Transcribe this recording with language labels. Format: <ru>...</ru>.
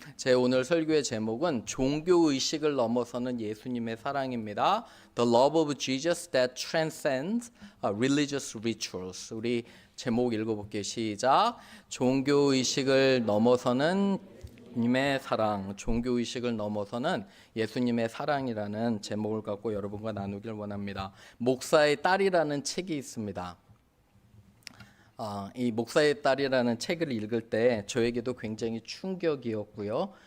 <ko>제 오늘 설교의 제목은 종교 의식을 넘어서는 예수님의 사랑입니다.</ko> <en>The love of Jesus that transcends religious rituals.</en> <ko>우리 제목 읽어볼게요. 시작. 종교 의식을 넘어서는 님의 사랑, 종교 의식을 넘어서는 예수님의 사랑이라는 제목을 갖고 여러분과 나누길 원합니다. 목사의 딸이라는 책이 있습니다. 이 목사의 딸이라는 책을 읽을 때 저에게도 굉장히 충격이었고요.</ko>